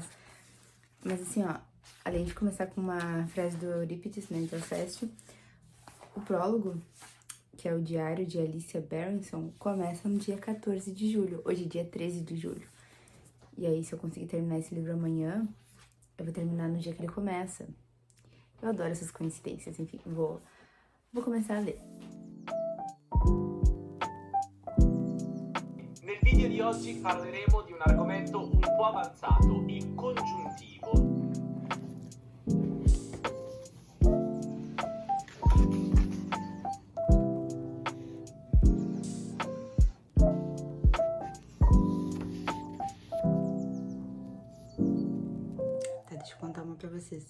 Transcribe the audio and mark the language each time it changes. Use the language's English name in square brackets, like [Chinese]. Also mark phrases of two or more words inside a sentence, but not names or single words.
[Portuguese] Mas assim, ó, além de começar com uma frase do Eurípides, né, de Alceste, o prólogo, que é o Diário de Alicia Berenson, começa no dia 14 de julho. Hoje é dia 13 de julho. E aí, se eu conseguir terminar esse livro amanhã, eu vou terminar no dia que ele começa. Eu adoro essas coincidências, enfim, vou começar a ler. [Italian] Nel video di oggi parleremo di un argomento un po' avanzato, il congiuntivo. [Portuguese] Deixa eu contar uma pra vocês.